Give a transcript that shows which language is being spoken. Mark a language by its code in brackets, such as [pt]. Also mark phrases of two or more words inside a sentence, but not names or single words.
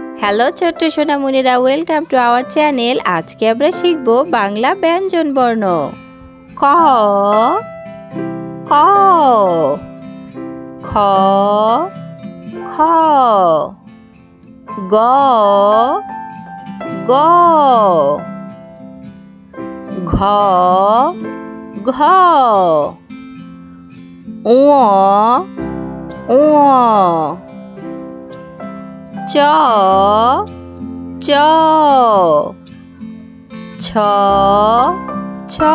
[bn] হ্যালো ছোট্ট সোনামণিরা, [en] welcome to our channel. [bn] আজকে আমরা শিখব বাংলা ব্যঞ্জন বর্ণ। ক ক খ খ গ গ ঘ ঘ ঙ ঙ চ চ ছ ছ